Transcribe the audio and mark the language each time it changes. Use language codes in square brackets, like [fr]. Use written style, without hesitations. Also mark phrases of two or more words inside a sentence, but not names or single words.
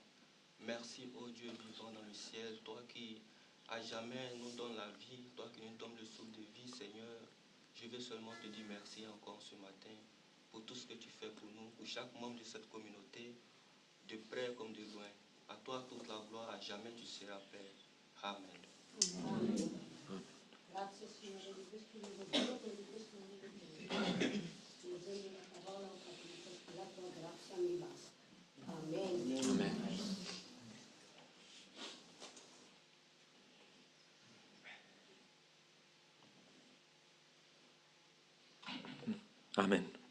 [fr] Merci, ô Dieu vivant dans le ciel, toi qui à jamais nous donne la vie, toi qui nous donnes le souffle de vie, Seigneur. Je veux seulement te dire merci encore ce matin pour tout ce que tu fais pour nous, pour chaque membre de cette communauté, de près comme de loin. À toi toute la gloire, à jamais tu seras Père. Amen. Amen. [it] Grazie Signore di questo nuovo giorno e di questo nuovo giorno. Leggendo la parola ho capito che la tua grazia mi basta. Amen. Amen. Amen.